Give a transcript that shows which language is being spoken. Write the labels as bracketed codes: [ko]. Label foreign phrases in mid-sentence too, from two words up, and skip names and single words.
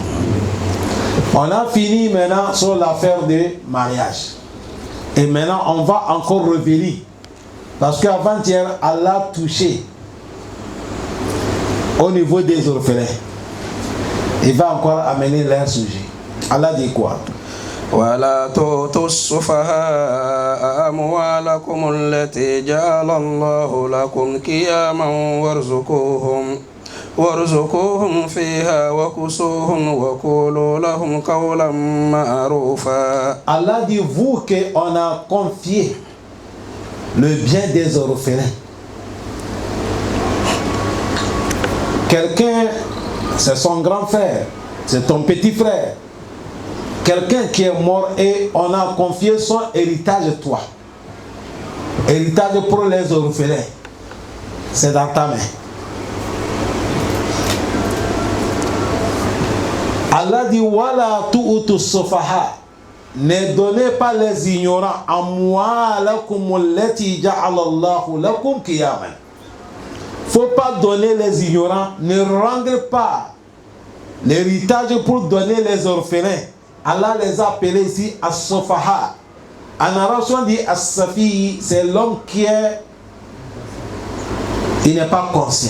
[fr] On a fini maintenant sur l'affaire de mariage. Et maintenant, on va encore revenir. Parce qu'avant-hier, Allah a touché au niveau des orphelins. Il va encore amener leur sujet. Allah dit quoi? [ar] ولا تؤتوا السفهاء أموالكم التي جعل الله لكم قياما وارزقوهم فيها وكسوهم وقولوا لهم قولا معروفا. [fr] Allah dit vous qu'on a confié le bien des orphelins. Quelqu'un, c'est son grand frère, c'est ton petit frère. Quelqu'un qui est mort et on a confié son héritage à toi. Héritage pour les orphelins. C'est dans ta main. Allah dit [ar] ولا تؤتوا سفهاء. [fr] Ne donnez pas les ignorants [ar] أموالكم التي جعل الله لكم قياما. [fr] Faut pas donner les ignorants, ne rendez pas l'héritage pour donner les orphelins. Allah les a appelés ici as-sufaha. En arabe, on dit as-safi, c'est l'homme il n'est pas conscient.